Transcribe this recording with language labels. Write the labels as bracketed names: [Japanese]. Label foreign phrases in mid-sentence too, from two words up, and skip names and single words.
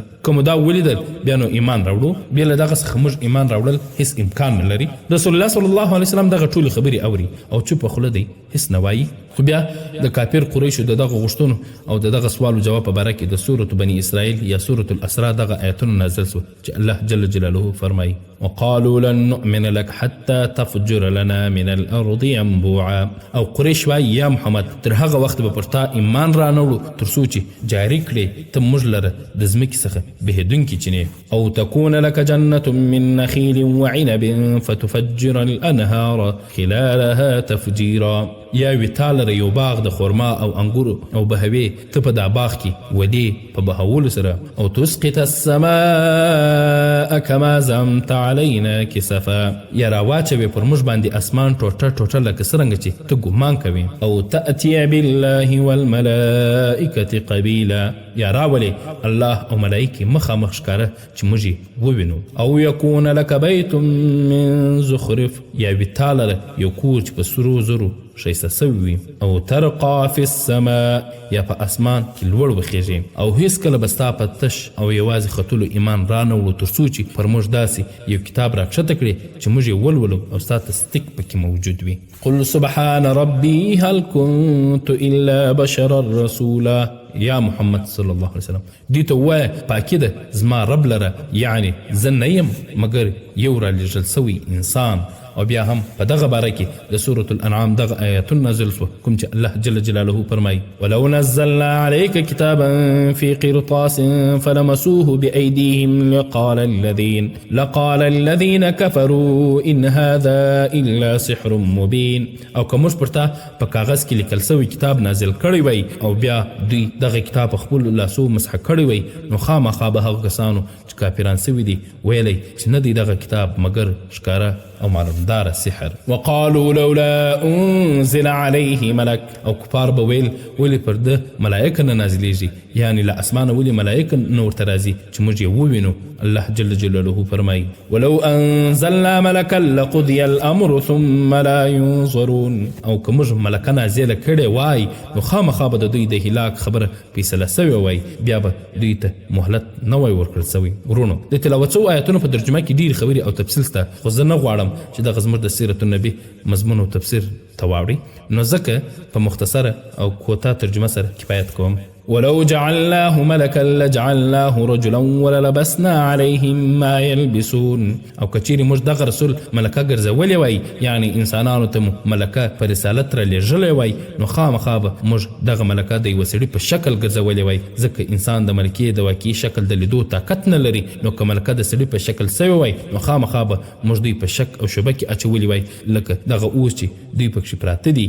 [Pashto] که مو دا ولیدل بیا نو ایمان راوړو، بیا له دغه څخه موږ ایمان راوړل هیڅ امکان نه لري. رسول الله [Arabic] صلی الله علیه وسلم [Pashto] دغه ټولې خبرې اوري او چوپه خوله دی، هیڅ نه وایي. خو بیا د کافر قریشو د دغه غوښتنو او د دغه سوال و جواب په باره کې د سورة بني اسرائیل یا سورة الاسراء دغه آیتونه نازل سو چې الله [Arabic] جل جلاله [Pashto] فرمایي [Arabic] وقالوا لن نؤمن لك حتى تفجر لنا من الارض ينبوعا. [Pashto] او قریش وایي یا محمد تر هغه وخت به پر تا ایمان را نه وړو تر څو چې جاري کړې ته موږ لره د ځمکې څخه بهېدونکي چینې. [Arabic] او تكون لك جنة من نخيل وعنب فتفجر الانهار خلالها تفجيرا. [Pashto] یا وی تالره یو باغ د خورما او انګورو او بهوي، ته په دا باغ کې ودې په بهولو سره. [Arabic] او تسقط السماء كما زعمت علينا كسفا. [Pashto] یا راواچوي پر موږ باندې اسمان ټوټه ټوټه لکه څرنګه چې ته ګمان کوې. [Arabic] او تأتي بالله والملائکة قبیلا. [Pashto] یا راولې الله او ملائکې مخامخ ښکاره چې موږ یې ووینو. [Arabic] او یکون لك بیت من زخرف. [Pashto] یا وی تالره یو کور چې په سرو زرو شایسته سوي وي. [Arabic] او ترقى في السماء. [Pashto] یا په اسمان کې لوړ وخیږي او هیڅکله به ستا په تش او یوازې ختلو ایمان را نه وړو تر څو چې پر موږ داسې یو کتاب راکښته کړي چې موږ یې ولولو او ستا تصدیق پکې موجود وي. [Arabic] قل سبحان ربي هل كنت الا بشرا رسولا. [Pashto] یا محمد [Arabic] صلی الله علیه وسلم [Pashto] دوی ته ووایه پاکي ده زما رب لره، یعنی زه نه یم مګر یو را لېږل سوی انسان. او بیا هم په دغه باره کې د سورة الانعام دغه آیتون نازل سوه کوم چې الله [Arabic] جل جلاله [Pashto] فرمایي [Arabic] ولو نزلنا عليك كتابا في قرطاس فلمسوه بأيديهم لقال الذين كفروا إن هذا إلا سحر مبين. [Pashto] او که موږ پر تا په کاغذ کې لیکل سوی کتاب نازل کړی وی او بیا دوی دغه کتاب په خپل لاسو مسح کړی وي نو خامخا به هغه کسانو چې کافران سوي دي ویلی چې نه دی دغه کتاب مګر ښکاره او معلومداره سحر. [Arabic] وقالوا لولا انزل عليه ملک، [Pashto] او کفار به ویل ولې پر ده ملایکه نه نازلیږي، یعنی له اسمانه ولې ملایکه نه ورته راځي چې موږ یې ووینو. [Arabic] الله جل جلاله فرمایي ولو انزلنا ملکا لقضي الامر ثم لا ينظرون، [Pashto] او که موږ ملکه نازله کړې وای نو خامخا به د دوی د هلاک خبره فیصله سوې وای، بیا به دوی ته مهلت نه وای ورکړل سوی. ورونو د تلاوت شوو آیاتونو په ترجمه کې ډېرې خبرې او تفصیل شته، خو زه نه غواړم چې دغه زموږ د سیرت النبي مضمون او تفسیر ته واوړي، نو ځکه په مختصره او کوتاه ترجمه سره کفایت کوم. [Arabic] ولو جعلناه ملكا لجعلناه رجلا وللبسنا عليهم ما يلبسون، [Pashto] او کچیرې موږ دغه رسول ملکه ګرځولی وای، یعنی انسانانو ته مو ملکه په رسالت را لېږلی وای، نو خامخا به موږ دغه ملکه د یوه سړي په شکل ګرځولی وای، ځکه انسان د ملکې د واقعي شکل د لیدو طاقت نه لري. نو که ملکه د سړي په شکل سوی وای نو خامخا به موږ دوی په شک او شبه کې اچولی وای، لکه دغه اوس چې دوی پکښې پراته دي.